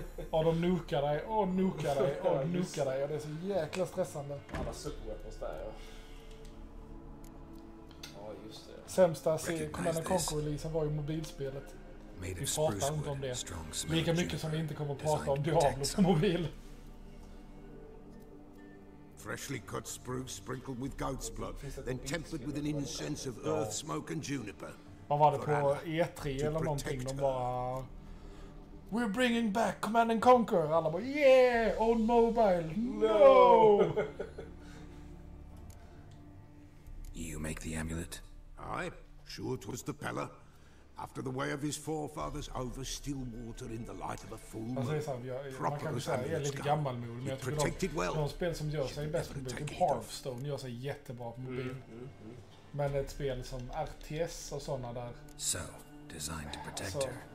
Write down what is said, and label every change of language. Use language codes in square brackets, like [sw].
[sv] Och de nukar dig och nukar dig och nukar dig. Och det är så jäkla stressande. Alla superweapons där, ja. Ja, just det. Sämsta Command & Conquer-releasen var ju mobilspelet. Vi pratar inte om det. Lika mycket som vi inte kommer att prata om Diablo på mobil. [en] Freshly cut spruce sprinkled with goat's blood, then tempered with an incense of earth, smoke and juniper. [sv] Vad var det på E3 eller någonting? De bara... [en] We're bringing back Command & Conquer! [sv] Alla bara [en] yeah! On mobile! No! You you make the amulet? Aye, sure 'twas the Pella. After the way of his forefathers over still water in the light of a full [sv] Alltså det är så här, man kan säga att jag är lite gammalmodig, men jag tycker de spel som gör sig bäst på mobil, typ Hearthstone gör sig jättebra på mobil. Men ett spel som RTS och sådana där. [en] So, designed to protect her.